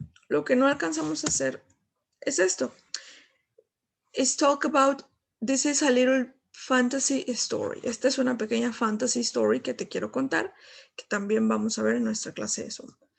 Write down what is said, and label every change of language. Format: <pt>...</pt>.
<es>Lo que no alcanzamos a hacer es esto.</es> <en>Is talk about, this is a little fantasy story.</en> <es>Esta es una pequeña fantasy story que te quiero contar, que también vamos a ver en nuestra clase de Zoom.</es>